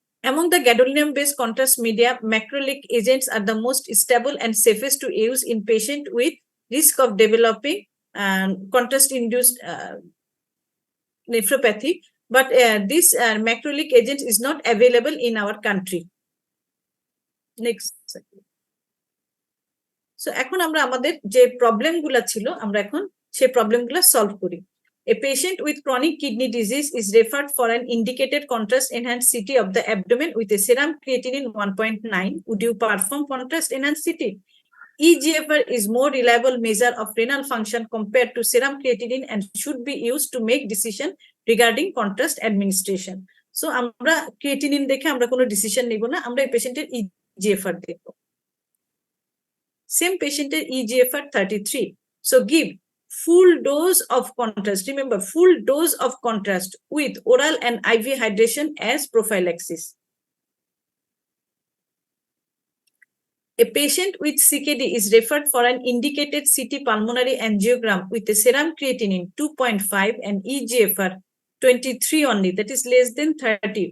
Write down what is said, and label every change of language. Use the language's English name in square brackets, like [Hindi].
[English] Among the gadolinium-based contrast media, macrolide agents are the most stable and safest to use in patients with risk of developing contrast-induced nephropathy, but this macrolide agent is not available in our country. Next. [Bangla] So এখন আমরা আমাদের যে প্রবলেমগুলো ছিল আমরা এখন সেই প্রবলেমগুলো সলভ করি। [English] A patient with chronic kidney disease is referred for an indicated contrast enhanced CT of the abdomen with a serum creatinine 1.9. Would you perform contrast enhanced CT? eGFR is more reliable measure of renal function compared to serum creatinine and should be used to make decision regarding contrast administration. [Bangla] So আমরা creatinine দেখে আমরা কোনো decision নেব না, আমরা এই পেশেন্টের eGFR দেখব। [English] Same patient eGFR 33. So give full dose of contrast. Remember, full dose of contrast with oral and IV hydration as prophylaxis. A patient with CKD is referred for an indicated CT pulmonary angiogram with a serum creatinine 2.5 and eGFR 23 only, that is less than 30.